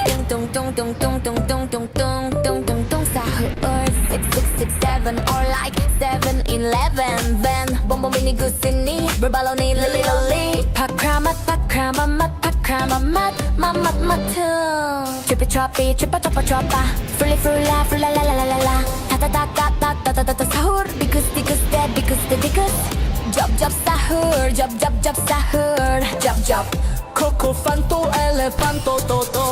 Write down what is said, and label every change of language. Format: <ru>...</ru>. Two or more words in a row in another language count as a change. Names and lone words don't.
<en>tung tung tung tung tung tung tung tung tung tung tung sahur 6667 or like 7-Eleven Then bonbon mini kusini berbaloni lili loli pakramat pakramamat pakramamat mamat matung Trippy troppy trippa troppa troppa Frula frula frula la la la la la Ta ta ta ta ta ta ta ta ta sahur Bikus tikus de bikus de bikus Job job sahur job job job sahur Job job Coco fanto elefanto toto</en>